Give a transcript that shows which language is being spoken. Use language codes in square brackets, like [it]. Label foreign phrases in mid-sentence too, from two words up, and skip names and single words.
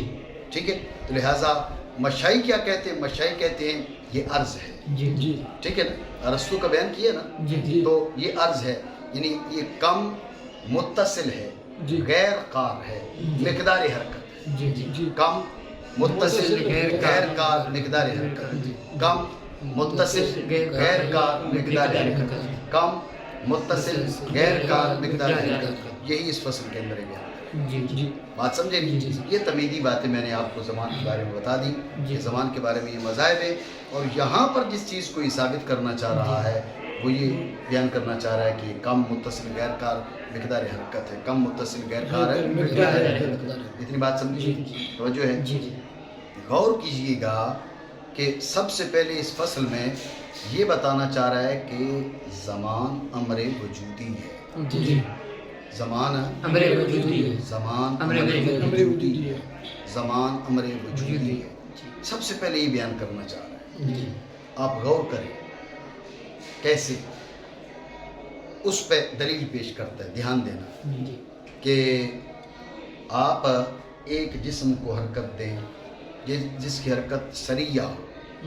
[ur] ٹھیک ہے. تو لہٰذا مشائی کیا کہتے ہیں؟ مشائی کہتے ہیں یہ عرض ہے. جی جی ٹھیک ہے نا. ارسطو کا بیان کیا نا. جی جی تو یہ عرض ہے یعنی یہ کم متصل ہے غیر قار ہے مقدار حرکت. جی جی کم متصل غیر کار مقدار حرکت. کم متصل غیر کار مقدار حرکت. کم متصل غیر کار مقدار حرکت. یہی اس فصل کے اندر ہے بیان. جی جی بات سمجھے نہیں؟ یہ تمیدی باتیں میں نے آپ کو زمان کے بارے میں بتا دی کہ زمان کے بارے میں یہ مذاہب ہے. اور یہاں پر جس چیز کو یہ ثابت کرنا چاہ رہا ہے وہ یہ بیان کرنا چاہ رہا ہے کہ کم متصل غیر کار مقدار حرکت ہے. کم متصل غیر کار ہے. اتنی بات سمجھیے. توجہ ہے. غور کیجئے گا کہ سب سے پہلے اس فصل میں یہ بتانا چاہ رہا ہے کہ زمان امر وجودی ہے. جی زمان امر وجودی ہے. زمان امر وجودی ہے. زمان امر وجودی ہے. سب سے پہلے یہ بیان کرنا چاہ رہا ہے. جی آپ غور کریں کیسے اس پہ دلیل پیش کرتا ہے. دھیان دینا جی کہ آپ ایک جسم کو حرکت دیں جس کی حرکت سریع ہو,